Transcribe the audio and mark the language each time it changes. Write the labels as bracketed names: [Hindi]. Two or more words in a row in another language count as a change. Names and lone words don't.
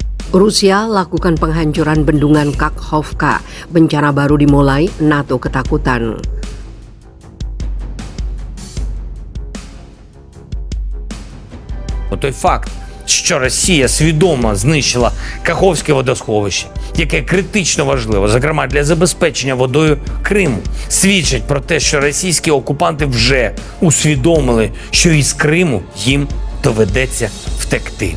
[Indonesian] Rusia lakukan penghancuran bendungan Kakhovka. Bencana baru dimulai, NATO ketakutan. [Ukrainian] Той факт, що Росія свідомо знищила Каховське водосховище, яке критично важливо, зокрема для забезпечення водою Криму, свідчить про те, що російські окупанти вже усвідомили, що із Криму їм доведеться втекти.